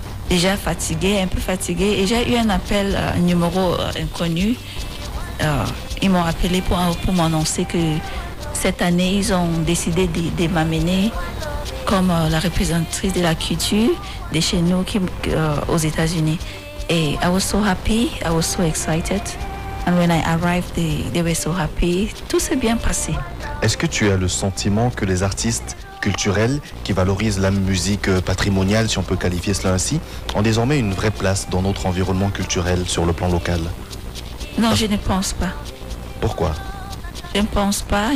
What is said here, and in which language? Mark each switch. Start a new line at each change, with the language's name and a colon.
French: Déjà un peu fatiguée, et j'ai eu un appel, un numéro inconnu. Ils m'ont appelé pour m'annoncer que cette année, ils ont décidé de m'amener comme la représentatrice de la culture de chez nous aux États-Unis.
English: Et I was so happy, I was so excited. And when I arrived, they were so happy.
French: Tout s'est bien passé. Est-ce que tu as le sentiment que les artistes culturels qui valorisent la musique patrimoniale, si on peut qualifier cela ainsi, ont désormais une vraie place dans notre environnement culturel sur le plan local? Non, je ne pense pas. Pourquoi? Je ne pense pas.